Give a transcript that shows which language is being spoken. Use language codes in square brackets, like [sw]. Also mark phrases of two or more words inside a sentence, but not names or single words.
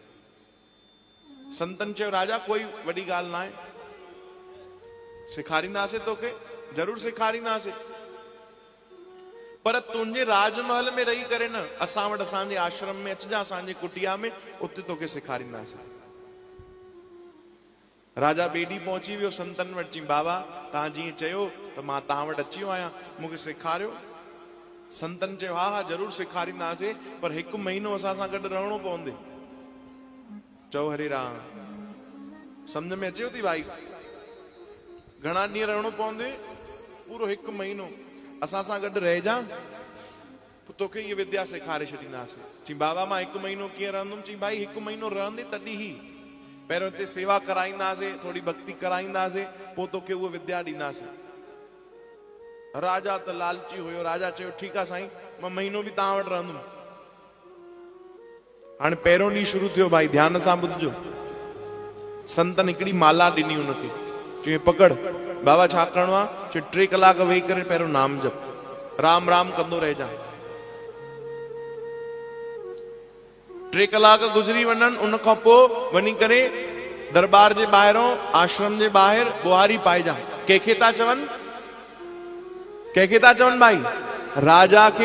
[sd] संतन चयो राजा कोई वॾी ॻाल्हि न आहे, सेखारींदासीं तोखे, ज़रूरु सेखारींदासीं, पर तुंहिंजे राजमहल में रही करे न, असां वटि असांजे आश्रम में अचिजां, असांजे कुटिया में, उते तोखे सेखारींदासीं। राजा ॿिए ॾींहुं पहुची वियो संतन वटि। चई बाबा तव्हां जीअं चयो त मां तव्हां वटि अची वियो आहियां, मूंखे सेखारियो। संतन चयो हा हा ज़रूरु सेखारींदासीं, पर 1 महीनो असां सां गॾु रहणो पवंदे। चओ हरे राम, सम्झ में अचेव थी भाई? घणा ॾींहं रहणो पवंदे? पूरो 1 महीनो असां सां गॾु रहिजां, पोइ तोखे इहा विद्या सेखारे छॾींदासीं। चई बाबा मां 1 महीनो कीअं रहंदुमि? चई भाई 1 महीनो रहंदे तॾहिं ई, पहिरियों हिते सेवा कराईंदासीं, थोरी भक्ति कराईंदासीं, पोइ तोखे उहा विद्या ॾींदासीं। राजा त लालची हुयो। राजा चयो ठीकु आहे साईं, मां महीनो बि तव्हां वटि रहंदुमि। हाणे पहिरियों ॾींहुं शुरू थियो भाई, ध्यान सां ॿुधजो। संतन हिकिड़ी माला ॾिनी हुनखे। चई पकड़। बाबा छा करिणो आहे? चई 3 कलाक वेही करे पहिरियों नाम जप, राम राम कंदो रहिजां। 3 कलाक गुज़री वञनि, उन खां पोइ वञी करे दरबार जे ॿाहिरों, आश्रम जे ॿाहिरि बुआरी पाइजां। कंहिंखे था चवनि? कंहिंखे था चवनि भाई? राजा खे।